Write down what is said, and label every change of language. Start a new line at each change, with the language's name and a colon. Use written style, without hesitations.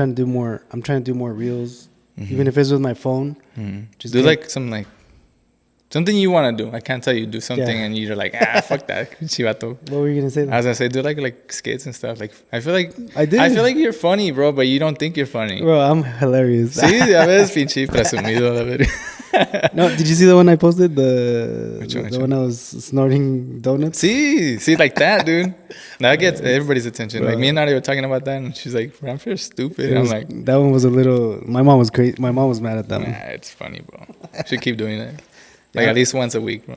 English: I'm trying to do more reels, even if it's with my phone. Just do like something you want to do. I can't tell you do something and you're like, fuck that, chivato. What were you gonna say? I was gonna say do like skits and stuff. Like I feel like I feel like you're funny, bro, but you don't think you're funny. Bro, I'm hilarious.
Spanish: Sí, a veces pinche presumido, la verdad.
English: No, did you see the one I posted? The Which one? one I was snorting donuts. See, like that, dude. That gets everybody's attention. Bro. Like me and Nadia were talking about that, and she's like, "Ramfir's stupid." And I'm like, that one was a little. My mom was crazy. My mom was mad at that one. "Nah, it's funny, bro. Should keep doing it. Like at least once a week, bro.